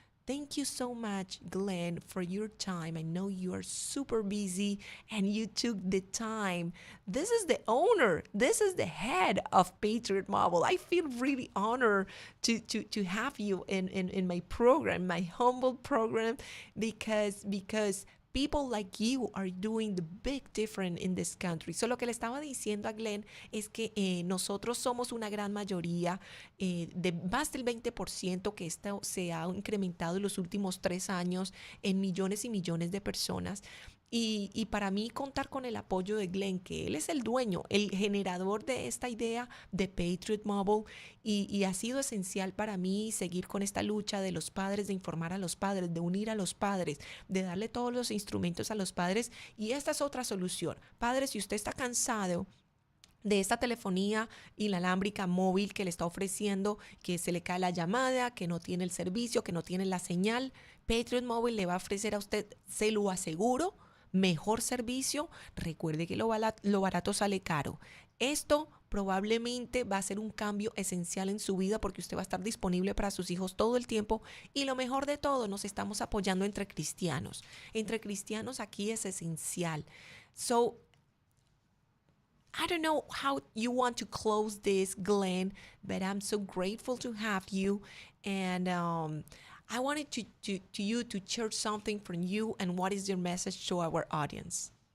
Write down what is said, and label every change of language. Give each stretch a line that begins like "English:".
English: Thank you so much, Glenn, for your time. I know you are super busy and you took the time. This is the owner, this is the head of Patriot Mobile. I feel really honored to have you in my program, my humble program, because people like you are doing the big difference in this country.
Spanish: So lo que le estaba diciendo a Glenn es que nosotros somos una gran mayoría, de más del 20%, que esto se ha incrementado en los últimos 3 años en millones y millones de personas. Y para mí contar con el apoyo de Glenn, que él es el dueño, el generador de esta idea de Patriot Mobile, y ha sido esencial para mí seguir con esta lucha de los padres, de informar a los padres, de unir a los padres, de darle todos los instrumentos a los padres. Y esta es otra solución. Padres, si usted está cansado de esta telefonía inalámbrica móvil que le está ofreciendo, que se le cae la llamada, que no tiene el servicio, que no tiene la señal, Patriot Mobile le va a ofrecer a usted, se lo aseguro, mejor servicio. Recuerde que lo barato sale caro. Esto probablemente va a ser un cambio esencial en su vida porque usted va a estar disponible para sus hijos todo el tiempo y lo mejor de todo, nos estamos apoyando entre cristianos. Entre cristianos aquí es esencial.
English: So, I don't know how you want to close this, Glenn, but I'm so grateful to have you. And I wanted to you to share something from you and what is your message to our audience?